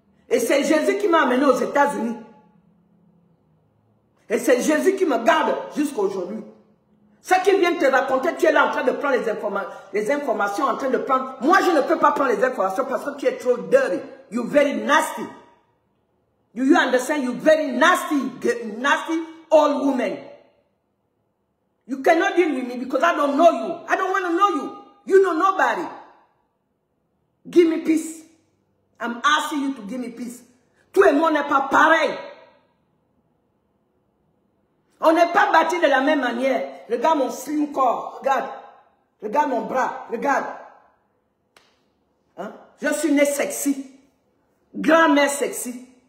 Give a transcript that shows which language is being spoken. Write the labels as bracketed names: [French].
[French] Et c'est Jésus qui m'a amené aux États-Unis. Et c'est Jésus qui me garde jusqu'à aujourd'hui. Ce qui vient te raconter, tu es là en train de prendre les informations, en train de prendre... Moi, je ne peux pas prendre les informations parce que tu es trop dirty. [English] You're very nasty. You understand? You're very nasty old woman. You cannot deal with me because I don't know you. I don't want to know you. You know nobody. Give me peace. I'm asking you to give me peace. [French] Tout et moi, on n'est pas pareil. On n'est pas bâti de la même manière. Regarde mon slim corps. Regarde. Regarde mon bras. Regarde. Hein? Je suis né sexy. Grand-mère sexy.